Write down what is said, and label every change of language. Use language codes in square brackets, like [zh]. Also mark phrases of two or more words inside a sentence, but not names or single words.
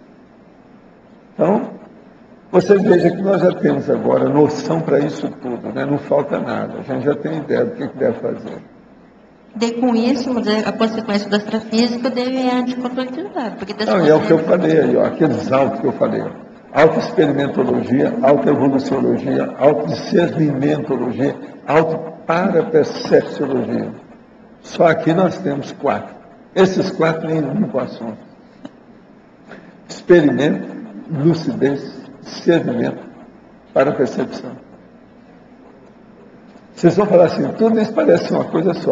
[pt] Então, vocês vejam que nós já temos agora noção para isso tudo, né? Não falta nada, a gente já tem ideia do que deve fazer. Daí, com isso, a consequência do extrafísico deve a anticonflitividade. Não, e é o que eu falei aí, ó, aqueles autos que eu falei, ó. Autoexperimentologia, autoevoluciologia, autodiscernimentologia, autoparapercepciologia. Só aqui nós temos 4. Esses 4 nem limpam o assunto. Experimento, lucidez, discernimento, parapercepção. Vocês vão falar assim, tudo isso parece uma coisa só.